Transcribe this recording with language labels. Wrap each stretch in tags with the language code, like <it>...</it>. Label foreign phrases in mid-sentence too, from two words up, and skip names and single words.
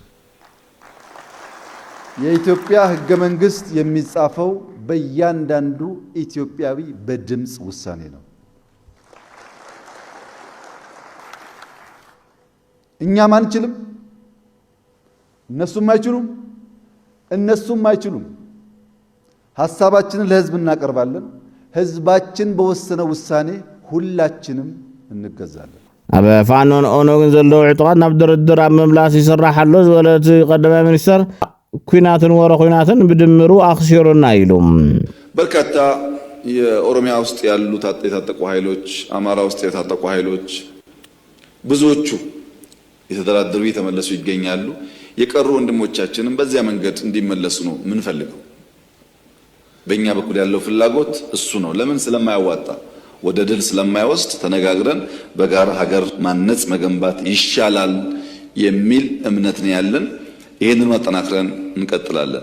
<am>የኢትዮጵያ ሕገ መንግስት የሚጻፈው በእያንዳንዱ ኢትዮጵያዊ በድምጽ ውሳኔ ነው። እኛም አንችልም፣ እነሱም አይችሉም፣ እነሱም አይችሉም። ሐሳባችንን ለህዝብ እናቀርባለን። ህዝባችን በወሰነው ውሳኔ ሁላችንም እንገዛለን።</am> <ti>ኣብ ፋኖን ኦነግን ዘለዉ ዕጡቃት ናብ ድርድር ኣብ ምምላስ ይስራሕ ኣሎ ዝበለት ቀዳማይ ሚኒስተር ኩናትን ወረ ኩናትን በድምሩ አክሲሩና ይሉም</ti> <am>በርካታ የኦሮሚያ ውስጥ ያሉ የታጠቁ ኃይሎች አማራ ውስጥ የታጠቁ ኃይሎች ብዙዎቹ የተደራደሩ የተመለሱ ይገኛሉ። የቀሩ ወንድሞቻችንም በዚያ መንገድ እንዲመለሱ ነው ምንፈልገው። በእኛ በኩል ያለው ፍላጎት እሱ ነው። ለምን ስለማያዋጣ ወደ ድል ስለማይወስድ ተነጋግረን በጋራ ሀገር ማነጽ መገንባት ይሻላል የሚል እምነት ነው ያለን። ይሄንን ማጠናክረን እንቀጥላለን።</am>